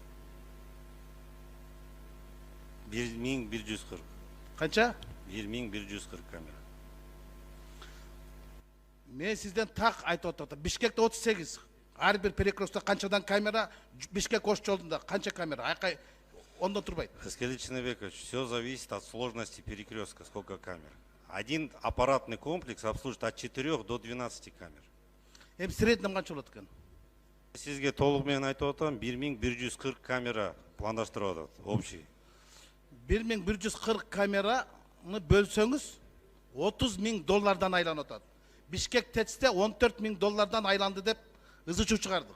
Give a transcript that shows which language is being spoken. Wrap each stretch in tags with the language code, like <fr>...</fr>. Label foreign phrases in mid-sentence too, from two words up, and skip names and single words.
<ky>1140. Канча? 1140 камера. Мен сизден так айтып атам. Бишкекте 38. Ар бир перекрестокто канчадан камера, Бишкек Ош жолунда канча камера? Айкай ондон турбайт. Рыскелди Чыныбекович,</ky> <ru>все зависит от сложности перекрестка, сколько камер. Один аппаратный комплекс обслуживает от 4 до 12 камер.</ru> <ky>Эми среднем канча болот экен? Сизге толук менен айтып атам, 1140 камера пландаштырып атат, общий. 1140 камераны бөлсөңүз $30,000 айланып атат. Бишкек ТЭЦте $14,000 айланды деп ызы чуу чыгардык.</ky>